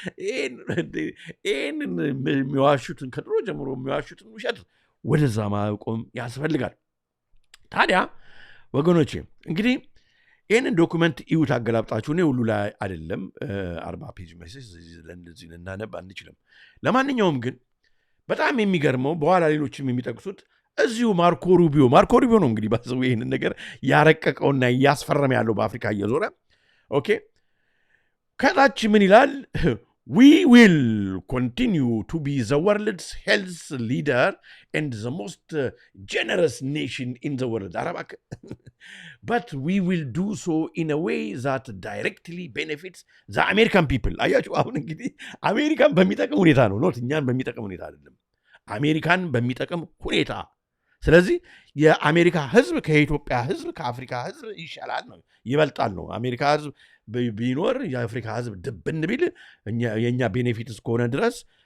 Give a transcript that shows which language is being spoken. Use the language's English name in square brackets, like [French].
[Amharic] ይህንን የሚዋሹትን ከድሮ ጀምሮ የሚዋሹትን ውሸት ወደዛ ማቆም ያስፈልጋል። ታዲያ ወገኖቼ እንግዲህ ይህንን ዶኩመንት እዩት አገላብጣችሁ። እኔ ሁሉ ላይ አይደለም 40 ፔጅ ሜሴጅ ለእንደዚህ ልናነብ አንችልም። ለማንኛውም ግን በጣም የሚገርመው በኋላ ሌሎችም የሚጠቅሱት እዚሁ ማርኮ ሩቢዮ ነው እንግዲህ ባሰው ይህንን ነገር ያረቀቀውና እያስፈረመ ያለው በአፍሪካ እየዞረ ኦኬ። ከታች ምን ይላል? [English] We will continue to be the world's health leader and the most generous nation in the world. But we will do so in a way that directly benefits the American people. [Amharic] አያችሁ አሁን እንግዲህ አሜሪካን በሚጠቅም ሁኔታ ነው፣ ኖት እኛን በሚጠቅም ሁኔታ አይደለም። አሜሪካን በሚጠቅም ሁኔታ። ስለዚህ የአሜሪካ ህዝብ ከኢትዮጵያ ህዝብ ከአፍሪካ ህዝብ ይሻላል ነው፣ ይበልጣል ነው። አሜሪካ ህዝብ ቢኖር የአፍሪካ ህዝብ ድብን ቢል የእኛ ቤኔፊት እስከሆነ ድረስ